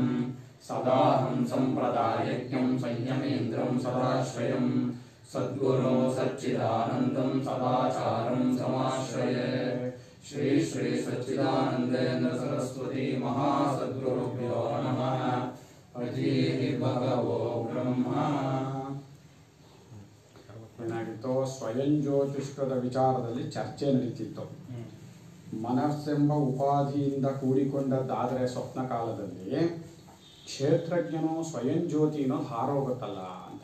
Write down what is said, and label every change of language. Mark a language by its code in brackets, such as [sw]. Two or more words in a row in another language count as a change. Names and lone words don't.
[sa] सदाहं सम्प्रदायज्ञं संयमेन्द्रं सदाश्रयं सद्गुरो सच्चिदानन्दं सदाचारं समाश्रये। श्री श्री सच्चिदानन्देन्द्र सरस्वती महासद्गुरुभ्यो नमः। अजीः भगवो ब्रह्म। [kn] ಏನಾಗಿತ್ತು, ಸ್ವಯಂ ಜ್ಯೋತಿಷ್ಕದ ವಿಚಾರದಲ್ಲಿ ಚರ್ಚೆ ನಡೀತಿತ್ತು. ಮನಸ್ಸೆಂಬ ಉಪಾಧಿಯಿಂದ ಕೂಡಿಕೊಂಡದ್ದಾದರೆ ಸ್ವಪ್ನ ಕಾಲದಲ್ಲಿ ಕ್ಷೇತ್ರಜ್ಞನು ಸ್ವಯಂ ಜ್ಯೋತಿ ಅನ್ನೋದು ಹಾರೋಗುತ್ತಲ್ಲ ಅಂತ.